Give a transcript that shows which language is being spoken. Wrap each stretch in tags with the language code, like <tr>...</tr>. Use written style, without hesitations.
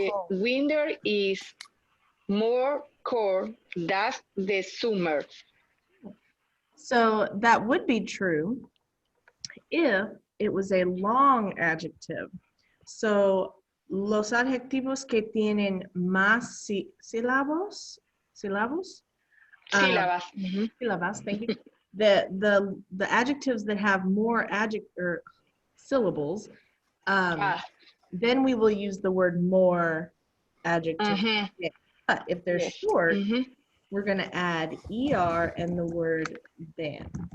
<en>Winter is more cold than the summer. So that would be true if it was a long adjective.</en> <es>So los adjetivos que tienen más sílabos, Sílabas.</es> <en>Sílabas, thank you. The adjectives that have more syllables, then we will use the word more adjective. But if they're short, we're going to add ER and the word than.</en>